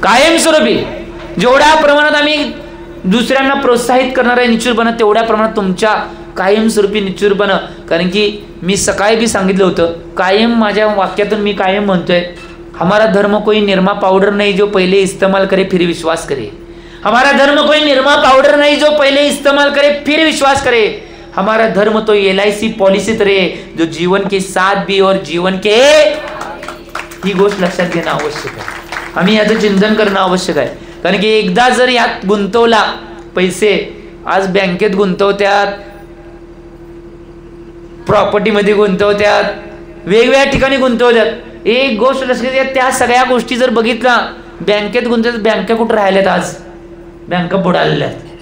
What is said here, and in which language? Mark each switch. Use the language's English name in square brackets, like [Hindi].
[Marathi] कायमस्वरूपी जेवढ्या प्रमाणात आम्ही दुसऱ्यांना प्रोत्साहित करणार आहे निश्चितपणे तेवढ्या प्रमाणात तुमच्या कायमस्वरूपी निश्चितपणे. कारण की मी सकाळी बी सांगितलं होतं, कायम माझ्या वाक्यातून मी कायम म्हणतोय, [Hindi] हमारा धर्म कोई निरमा पाउडर नहीं जो पहले इस्तेमाल करे फिर विश्वास करे. हमारा धर्म कोई निरमा पाउडर नहीं जो पहले इस्तेमाल करे फिर विश्वास करे. हमारा धर्म तो LIC पॉलिसी तरह जो जीवन के साथ भी और जीवन के. [Marathi] ही गोष्ट लक्षात घेणं आवश्यक आहे. आम्ही याचं चिंतन करणं आवश्यक आहे. कारण की एकदा जर यात गुंतवला पैसे, आज बँकेत गुंतवत्यात, प्रॉपर्टीमध्ये गुंतवत्यात, वेगवेगळ्या ठिकाणी गुंतवत्यात. एक गोष्ट लक्षात घ्या, त्या सगळ्या गोष्टी जर बघितला बँकेत गुंतवतात, बँका कुठं राहिल्यात आज, बँका बुडालेल्या आहेत.